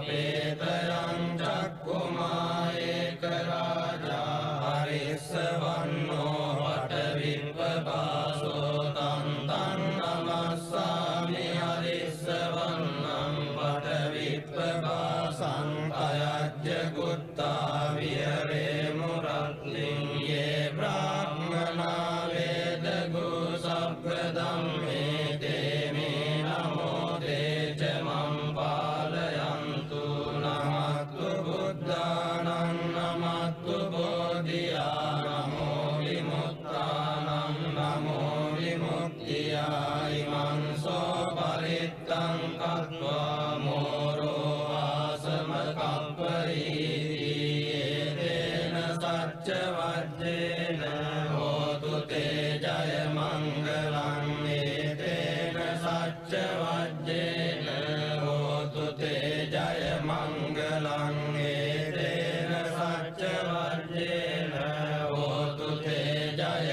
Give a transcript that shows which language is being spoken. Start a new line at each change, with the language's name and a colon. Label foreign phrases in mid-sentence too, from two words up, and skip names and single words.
Pali: පේතයං චක්කුමා ඒක රාජා හරිස්සවන්නෝ වටවිප්පපාසෝ තන් තන් නමස්සාමි හරිස්සවන්නම් වටවිප්පපාසං අයජ්ජ ගුත්තා විහරේමු රත්ලින් යේ බ්‍රාහ්මනා වේදගු සබ්බ ධම්මේ තේ මේ නමෝ තේච මං පාලයන්තු නමත්තු බුද්ධානං නමත්තු බෝධියා නමෝ විමුක්තානං නමෝ විමුක්තියා ඉමං සෝ පරිත්තං කତ୍වා මෝරෝ ආසම කප්පරීති තේන සච්ච වජ්ජේන හෝතු තේ ජය මංගලං තේන සච්ච වජ්ජේන හෝතු තේ ජය මංගලං තේන සච්ච වජ්ජේන හෝතු තේ ජය